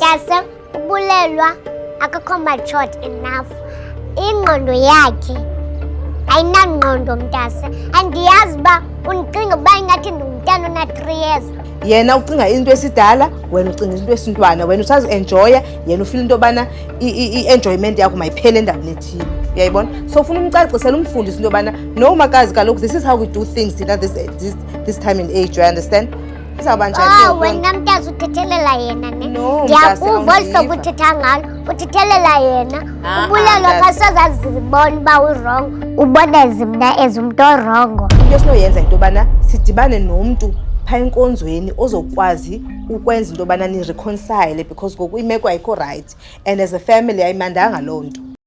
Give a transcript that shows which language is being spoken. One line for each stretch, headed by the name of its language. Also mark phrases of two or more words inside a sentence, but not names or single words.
Xhosa: Yase ubulelwa akakho
English: matured enough
Xhosa: ingqondo yakhe ayinangqondo mntase andiyazi uba undicinga uba ingathi ndingumntana ona-3 years. Yena ucinga into esidala wena ucinga into esintwana wena usazi-enjoya yena ufile into yobana i-enjoyment yakho mayiphele endaweni ethile uyayibona. So ufuna umcacisela umfundise into yobana no makazi kaloku
English: this is how we do things
Xhosa: thina
English: this time in age, you understand?
Xhosa: Izawuba njani wena mntazi uthethelela yena ne No, ndiyakuva olu hlobo uthetha ngalo uthethelela yena ubulelwa kasazazibona uba urongo uboneze mna as umntu orongo. into esinoyenza into yobana sidibane nomntu phaa enkonzweni ozokwazi ukwenza into yobana nireconcile because ngoku imeko ayikho
English: right and as a family
Xhosa: ayimandanga loo nto.